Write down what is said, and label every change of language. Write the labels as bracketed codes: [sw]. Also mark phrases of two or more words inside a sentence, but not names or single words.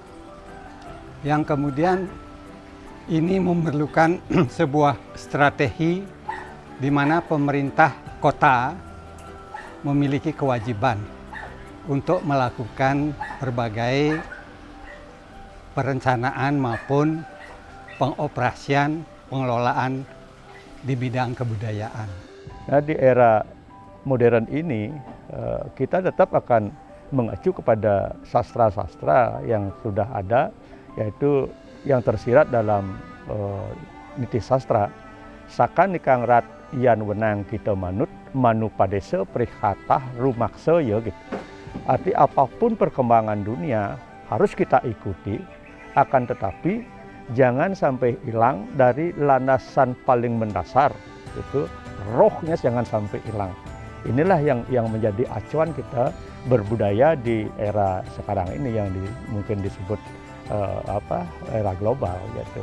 [id] yang kemudian ini memerlukan sebuah strategi di mana pemerintah kota memiliki kewajiban untuk melakukan berbagai perencanaan maupun pengoperasian, pengelolaan di bidang kebudayaan. Nah, di era modern ini kita tetap akan mengacu kepada sastra-sastra yang sudah ada, yaitu yang tersirat dalam niti sastra. [kaw] Sakan nikang rat yan wenang kita manut manu padese prikhatah rumakse ya gitu. [id] Arti apapun perkembangan dunia harus kita ikuti. Akan tetapi jangan sampai hilang dari landasan paling mendasar, itu rohnya jangan sampai hilang. Inilah yang menjadi acuan kita berbudaya di era sekarang ini yang mungkin disebut era global gitu.